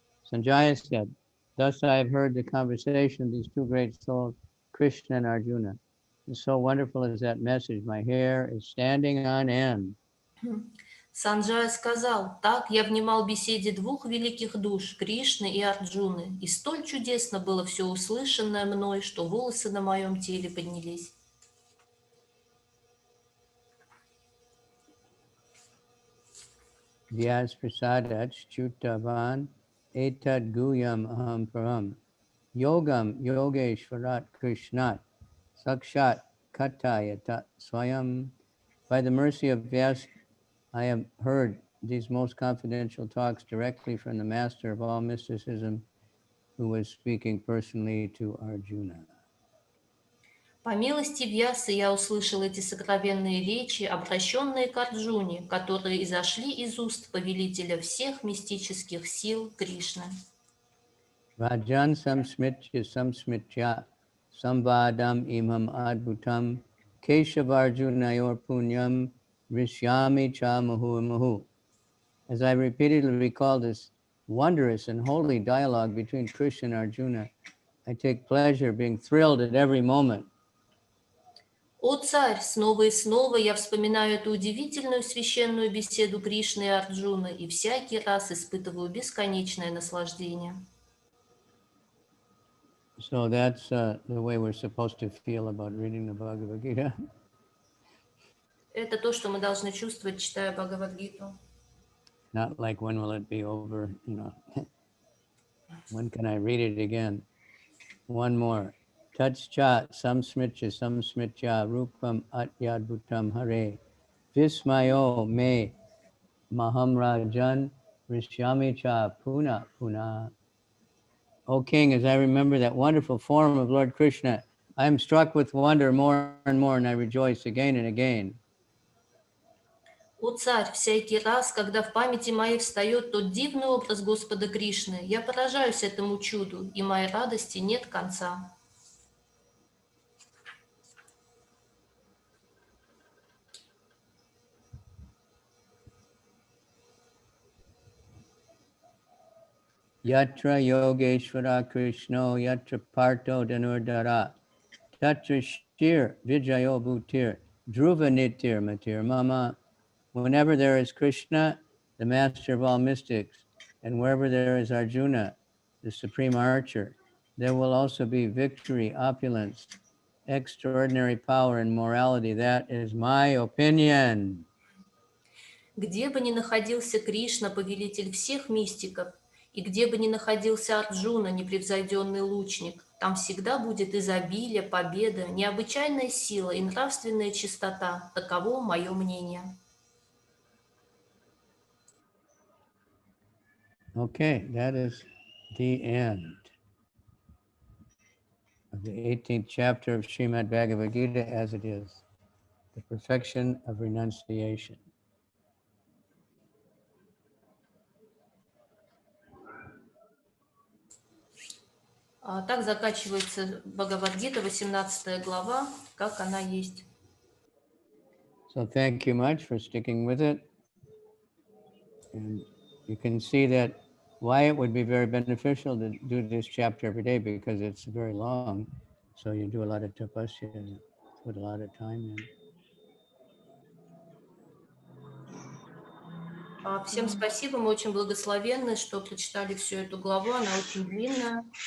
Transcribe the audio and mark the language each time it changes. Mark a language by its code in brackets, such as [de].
[en] Sanjaya said, thus I have heard the conversation of these two great souls, Krishna and Arjuna. And so wonderful is that message, my hair is standing on end. [ru] Санджая сказал, так я внимал беседе двух великих душ, Кришны и Арджуны, и столь чудесно было все услышанное мной, что волосы на моем теле поднялись. [sa] Vyas prasadat chutavan etad guyam aham param yogam yogeshwarat krishnat sakshat katayata swayam. [en] By the mercy of Vyas, I have heard these most confidential talks directly from the master of all mysticism, who was speaking personally to Arjuna. [ru] По милости Вьясы я услышал эти сокровенные речи, обращенные к Арджуне, которые изошли из уст повелителя всех мистических сил Кришны. [sa] Rajan samsmitya samsmitya samvadam imam adbhutam keshavarjunayor punyam rishyami cha mahu mahu. [en] As I repeatedly recall this wondrous and holy dialogue between Krishna and Arjuna, I take pleasure being thrilled at every moment. [ru] О царь, снова и снова я вспоминаю эту удивительную священную беседу Кришны и Арджуны и всякий раз испытываю бесконечное наслаждение. [en] So that's the way we're supposed to feel about reading the Bhagavad-Gita. [ru] Это то, что мы должны чувствовать, читая Бхагавад-гиту. [en] Not like when will it be over, when can I read it again? One more. [sa] Tatscha samsmitya rupam atyadbhutam hare vismayo me maham rajan rishyami cha puna puna. [en] O King, as I remember that wonderful form of Lord Krishna, I am struck with wonder more and more, and I rejoice again and again. [ru] О царь, всякий раз, когда в памяти моей встает тот дивный образ Господа Кришны, я поражаюсь этому чуду, и моей радости нет конца. [sa] Yatra Yogeshwara Krishno Yatra Parto Dhanurdara Tatra Shir Vijayo Bhutir Dhruva Nitir Matir Mama. [en] Whenever there is Krishna, the master of all mystics, and wherever there is Arjuna, the supreme archer, there will also be victory, opulence, extraordinary power and morality. That is my opinion. [ru] Где бы ни находился Кришна, повелитель всех мистиков, и где бы ни находился Арджуна, непревзойденный лучник, там всегда будет изобилие, победа, необычайная сила и нравственная чистота. Таково мое мнение. [en] Okay, that is the end of the 18th chapter of Srimad Bhagavad-Gita as it is, the perfection of renunciation. [ru] Так заканчивается Бхагавад-гита, 18 глава, как она есть. [en] So thank you much for sticking with it. And you can see that why it would be very beneficial to do this chapter every day, because it's very long. So you do a lot of tapasya and put a lot of time in. [ru] Всем спасибо, мы очень благословенны, что прочитали всю эту главу, она очень длинная.